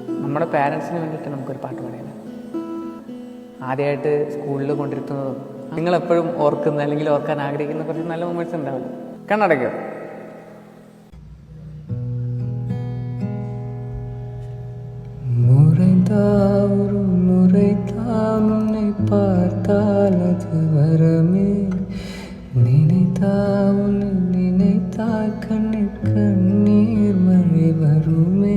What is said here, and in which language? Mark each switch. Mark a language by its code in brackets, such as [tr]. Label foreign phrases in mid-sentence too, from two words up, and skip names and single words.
[ml] നമ്മുടെ പാരൻസിന് വേണ്ടിയിട്ട് നമുക്കൊരു പാട്ട് പാടിയാലോ? ആദ്യമായിട്ട് സ്കൂളിൽ കൊണ്ടിരുത്തുന്നതും നിങ്ങളെപ്പോഴും ഓർക്കുന്ന അല്ലെങ്കിൽ ഓർക്കാൻ ആഗ്രഹിക്കുന്ന കുറച്ച് നല്ല മൊമെന്റ്സ് ഉണ്ടാവില്ല. കണ്ണടയ്ക്കോ? [ta] ஒரு முறைதான் உன்னை பார்த்தால் அது வரமே, நினைத்தா உன்னை நினைத்தால் கண்ணில் கண்ணீர் மழை வருமே.